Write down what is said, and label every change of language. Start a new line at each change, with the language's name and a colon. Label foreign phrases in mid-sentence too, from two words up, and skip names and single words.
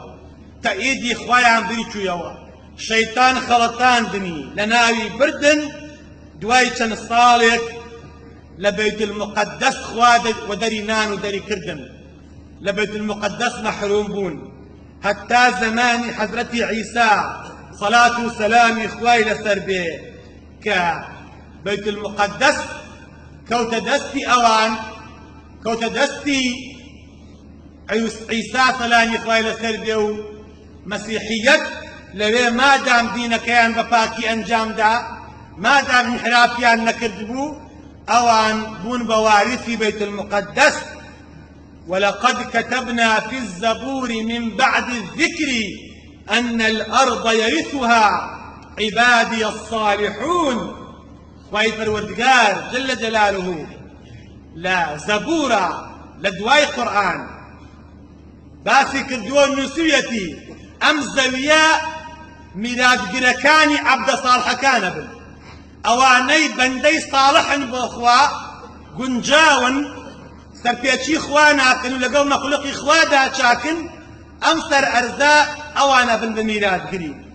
Central Kurdish: تەئیدی خوایان بیرچوویەوە شەیتان خەڵەتاندنی لە ناوی بردن دوای چەند ساڵێک لە بەیت المقەدەس خوا وەدەری نان و دەری کردن لە بەیت المقەدەس مەحروم بوون هەتا زەمانی حەزرەتی عیسا صلاة و سەلامی خوای لەسەر بێ کە بەیت المقەدەس کەوتە دەستی ئەوان کەوتە دەستی عیسا سەلامی خوای لەسەر بێ و مەسیحیەت لەوێ مادام دینەکەیان بە پاکی ئەنجامدا مادام انحرافیان نەکردبوو ئەوان بوون بە وارثی بەیت المقەدەس
Arabic: ولقد كتبنا في الزبور من بعد الذكر أن الأرض يرثها عبادي الصالحون
Central Kurdish: خوای پەروەردگار
Arabic: جل جلاله
Central Kurdish: لا زبورا لدواي قرآن باسی کردووە نووسویەتی ئەم زەویە میراثگرەکانی عەبدە ساڵحەکانە بن ئەوانەی بەندەی ساڵحن بۆ خوا گونجاون سەرپێچی خوا ناکەن و لەگەڵ مەخلوقی خوادا چاکن ئەم سەر ئەرزە ئەوانە بن بە میراثگری